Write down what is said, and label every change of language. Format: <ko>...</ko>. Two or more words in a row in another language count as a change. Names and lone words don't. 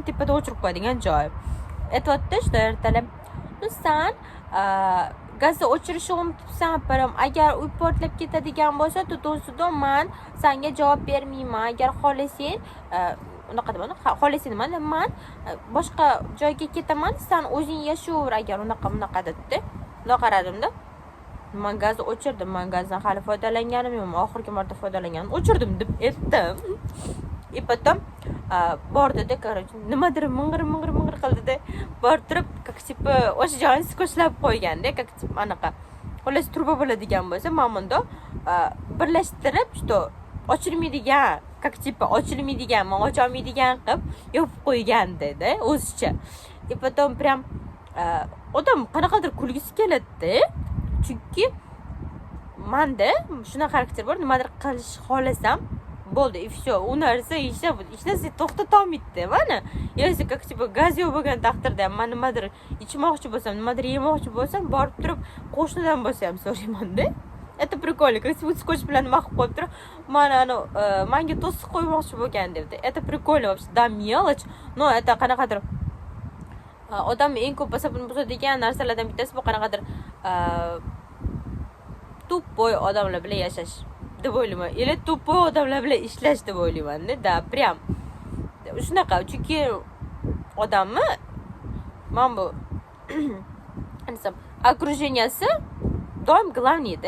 <uz>tepada o'chirib qo'yadigan joy aytyapti что ertalab san gazni o'chirishni unutibsan param agar uy portlab ketadigan bo'lsa tutun man senga javob bermayman agar xohlasang unaqa deb xohlasang man boshqa joyga ketaman sen o'zing yashayver agar unaqa dedi bundoq qaradimda man gazni o'chirdim man gazdan hali foydalanganim yo'q oxirgi marta foydalanganim o'chirdim deb aytdim</uz> <ru>и потом</ru> <uz>bordida короче nimadir ming'ir qildida borib turib как o'sha joyini skoshlab qo'yganda как anaqa xullas truba bo'ladigan bo'lsa mana bundoq birlashtirib что ochilmaydigan как ochilmaydigan man ocholmaydigan qilib yopib qo'ygan dedi o'zicha</uz> <ru>и потом прям</ru> <uz>odam qanaqadir kulgisi keladi chunki manda shunaqa xarakter bor nimadir qilish xohlasam bo'ldi</uz> <ru>и все</ru> <uz>u narsa hech narsa to'xtatolmaydi mana yoki как gaz yo'q bo'lgan taqdirda man nimadir ichmoqchi bo'lsam nimadir yemoqchi bo'lsam borib turib qo'shnidan bo'lsa ham so'raymanda</uz> <ru>это прикольно, как</ru> <uz>skotch bilan nima qilib qo'yib turib manga to'siq qo'ymoqchi bo'lgan debdi.</uz> <ru>Это прикольно вообще, да, mелочь, но это</ru> <uz>qanaqadir odam eng ko'p asabini buzadigan narsalardan bittasi bu qanaqadir tuppoy odamlar bilan yashash deb o'ylayman. Или tuppoy odamlar bilan ishlash deb o'ylayman-da.</uz> <ru>Да, прям</ru> <uz>shunaqa. Chunki odamni men bu desam, окруженияsi doim главныйda.</uz>